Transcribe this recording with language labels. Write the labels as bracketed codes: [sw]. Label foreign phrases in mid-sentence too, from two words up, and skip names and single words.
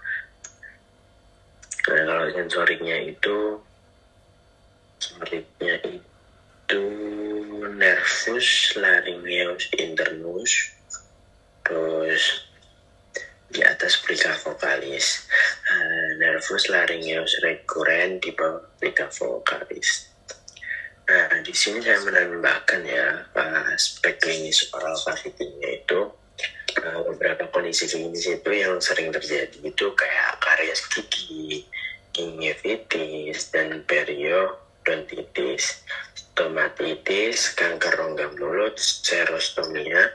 [id] Nah, kalau sensoriknya itu nervus laryngeus internus, terus di atas plika vokalis, nervus laryngeus recurrens di bawah plika vokalis. Nah, di sini saya menambahkan ya aspek klinis [en] oral cavity- [id] nya itu beberapa kondisi klinis itu yang sering terjadi itu kayak karies gigi, gingivitis, dan periodontitis, stomatitis, kanker rongga mulut, serostomia.